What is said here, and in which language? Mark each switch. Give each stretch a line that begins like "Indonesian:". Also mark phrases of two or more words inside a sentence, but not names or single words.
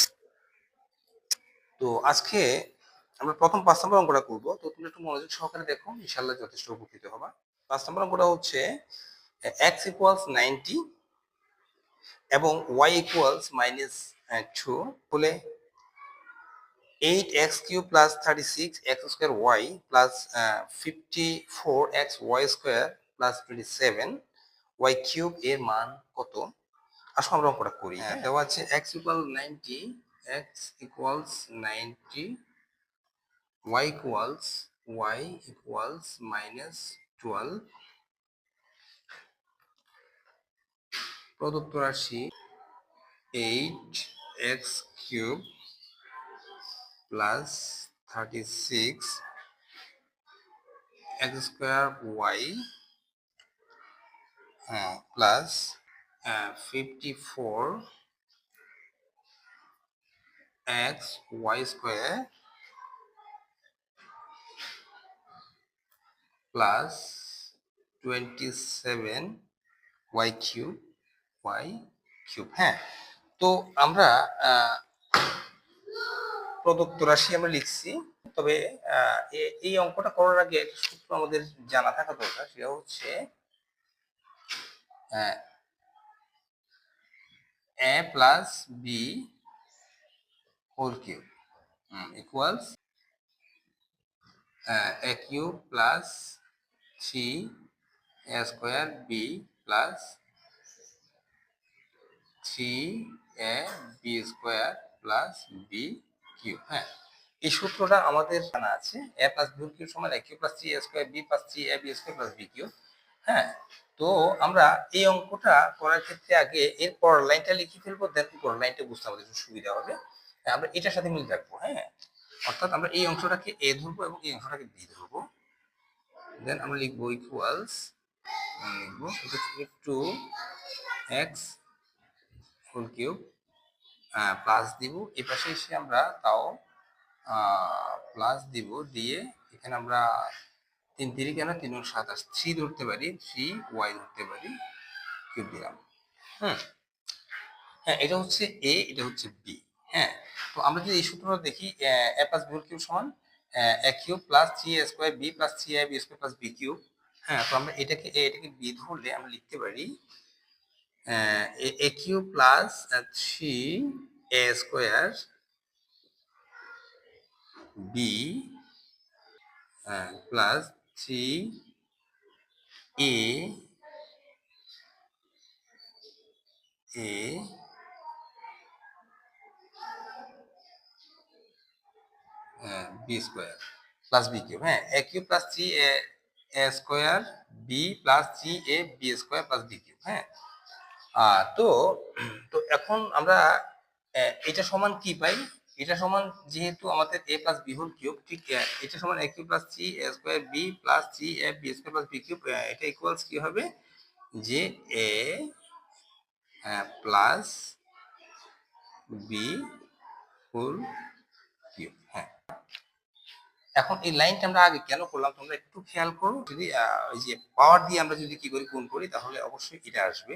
Bangla: তো আজকে আমরা প্রথম 5 নম্বর অঙ্কটা করব। তো তুমি একটু মনোযোগ সহকারে দেখো, ইনশাআল্লাহ যথেষ্ট উপকৃত হবা। 5 নম্বর অঙ্কটা হচ্ছে x = 90 এবং y = -2 হলে 8x³ + 36x²
English: plus 54xy² plus 27 y³
Bangla: এর মান কত? আসলে আমরা অঙ্কটা করি। দেওয়া আছে x = 90, x = 90, y = -12, প্রদত্ত রাশি
English: 8x³ plus 36x² plus 54xy² plus 27y³
Bangla: হ্যাঁ, তো আমরা প্রদত্ত রাশি আমরা লিখছি। তবে এই অঙ্কটা করার আগে একটা সূত্র আমাদের জানা থাকা দরকার, সেটা হচ্ছে
English: a plus b whole cube equals a³ plus 3a² b plus 3ab² plus b³
Bangla: হ্যাঁ, এই সূত্রটা আমাদের জানা আছে।
English: a plus b whole cube সমান a³ plus 3a² b plus 3ab² plus b³ হ্যাঁ।
Bangla: তো আমরা এই অঙ্কটা করার ক্ষেত্রে আগে এর পরের লাইনটা লিখে ফেলবো, দেন পরের লাইনটা বুঝতে আমাদের একটু সুবিধা হবে। আমরা এটার সাথে মিল রাখবো। হ্যাঁ, অর্থাৎ আমরা এই অংশটাকে a ধরবো এবং এই অংশটাকে b ধরবো। দেন আমরা লিখবো ইকুয়ালস, লিখবো 2x
English: whole cube plus
Bangla: দিব, এই পাশে এসে আমরা তাও প্লাস দিব, দিয়ে এখানে আমরা 3 3 কেন 3 × 7 3 ধরতে পারি, 3y ধরতে পারি, কিউব দিলাম। হ্যাঁ, এটা হচ্ছে a, এটা হচ্ছে b। হ্যাঁ, তো আমরা যদি এই সূত্রটা দেখি,
English: a plus b whole cube
Bangla: সমান
English: a³ plus 3a² b plus 3ab² plus b³
Bangla: হ্যাঁ, তো আমরা এটাকে b ধরলে আমরা লিখতে পারি
English: a³ plus 3a² b plus 3a b² plus b³ হ্যাঁ, a³ plus 3a² b plus 3ab² plus b³ হ্যাঁ।
Bangla: তো এখন আমরা এটা সমান কি পাই? এটা সমান, যেহেতু আমাদের
English: a plus b whole cube,
Bangla: ঠিক এটা সমান
English: a³ plus 3a² b plus 3ab² plus b³
Bangla: এটা ইকুয়ালস কি হবে, যে
English: a plus b whole cube.
Bangla: হ্যাঁ, এখন এই লাইনটা আমরা আগে কেন করলাম তোমরা একটু খেয়াল করো। যদি ওই যে পাওয়ার দিয়ে আমরা যদি কি করি, গুণ করি, তাহলে অবশ্যই এটা আসবে।